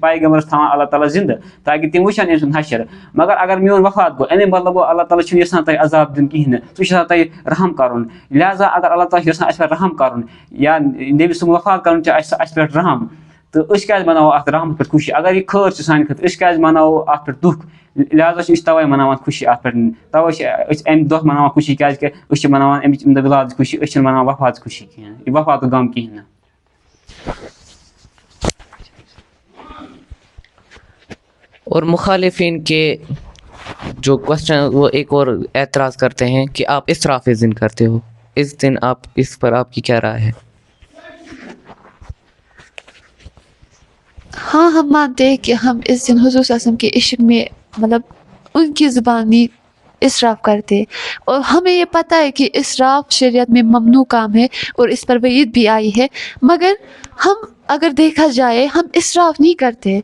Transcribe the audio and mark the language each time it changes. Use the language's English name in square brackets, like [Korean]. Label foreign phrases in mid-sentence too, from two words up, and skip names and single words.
[Kashmiri] پیغمبرس تھاوان اللہ تعالیٰ زِندٕ تاکہِ تِم وٕچھن أمۍ سُنٛد حشر اگر میون وفات گوٚو اَمے مطلب گوٚو اللہ تعالیٰ چھُنہٕ یَژھان تۄہہِ عذاب دیُن کِہیٖنۍ نہٕ سُہ چھُ یَژھان تۄہہِ رحم کَرُن لہٰذا اگر اللہ تعالیٰ چھُ یَژھان اَسہِ پٮ۪ٹھ رحم کَرُن یا نبی سُنٛد وفات کَرُن چھُ اَسہِ پٮ۪ٹھ رحم تہٕ أسۍ کیازِ مَناوو اَتھ رحمَس پٮ۪ٹھ خوشی اگر یہِ خٲر چھُ سانہِ خٲطرٕ أسۍ کیازِ مَناوو اَتھ پٮ۪ٹھ دُکھ لہٰذا چھِ أسۍ تَوَے مَناوان خوشی اَتھ پٮ۪ٹھ تَوَے چھِ أسۍ اَمہِ دۄہ مَناوان خوشی کیٛازِکہِ أسۍ چھِ مَناوان اَمِچ اَمہِ دۄہ وِلادٕچ خوشی أسۍ چھِنہٕ مَناوان وفاتٕچ خوشی کِہیٖنۍ یہِ وفاتُک غم کِہیٖنۍ نہٕ. [Urdu] اور مخالفین کے جو کوشچن وہ ایک اور اعتراض کرتے ہیں کہ آپ اسراف دن کرتے ہو اس دن آپ اس پر آپ کی کیا رائے ہے؟ ہاں ہم مانتے ہیں کہ ہم اس دن حضور [Arabic] صلی اللہ علیہ وسلم [Urdu] کے عشق میں مطلب ان کی زبانی اسراف کرتے اور ہمیں یہ پتہ ہے کہ اسراف شریعت میں ممنوع کام ہے اور اس پر وعید بھی آئی ہے مگر ہم اگر دیکھا جائے ہم اسراف نہیں کرتے.